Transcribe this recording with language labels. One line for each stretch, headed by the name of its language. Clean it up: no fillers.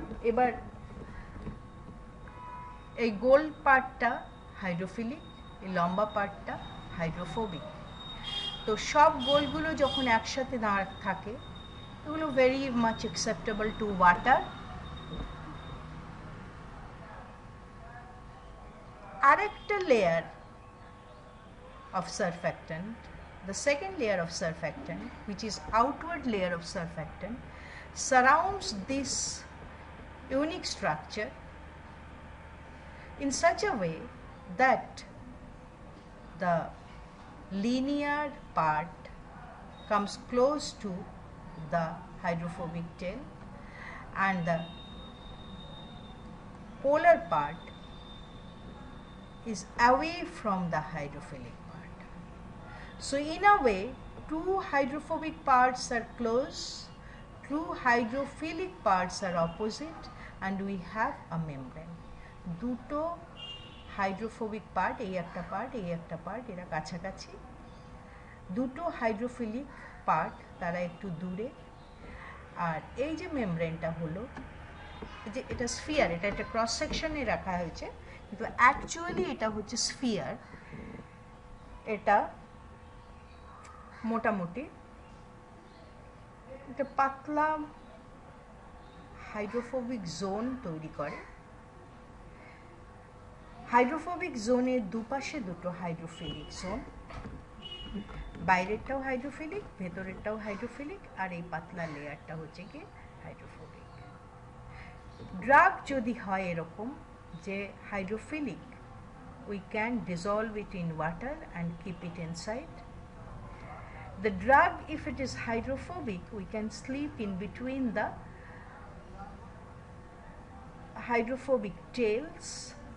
Bangla: এবার এই গোল পার্টটা হাইড্রোফিলিক, এই লম্বা পার্টটা হাইড্রোফোবিক। তো সব গোলগুলো যখন একসাথে থাকে এগুলো
English: Very much acceptable to water.
Bangla: আরেকটা layer
English: of surfactant, the second layer of surfactant, which is outward layer of surfactant, surrounds this unique structure in such a way that the linear part comes close to the hydrophobic tail and the polar part is away from the hydrophilic part. So in a way, two hydrophobic parts are close, two hydrophilic parts are opposite, and we have a membrane.
Bangla: দুটো hydrophobic part, এই একটা part, এই একটা part, এরা কাছাকাছি। দুটো hydrophilic part তারা একটু দূরে। আর এই যে মেমব্রেনটা হলো, যে এটা স্ফিয়ার, এটা একটা ক্রস সেকশনে রাখা হয়েছে, কিন্তু অ্যাকচুয়ালি এটা হচ্ছে স্ফিয়ার। এটা মোটামুটি একটা পাতলা হাইড্রোফোবিক জোন তৈরি করে। হাইড্রোফোবিক জোনের দুপাশে দুটো হাইড্রোফিলিক জোন, বাইরেরটাও হাইড্রোফিলিক, ভেতরেরটাও হাইড্রোফিলিক, আর এই পাতলা লেয়ারটা হচ্ছে কি হাইড্রোফোবিক। ড্রাগ যদি হয় এরকম যে hydrophilic,
English: we can dissolve it in water and keep it inside. The drug, if it is hydrophobic, we can sleep in between the hydrophobic tails.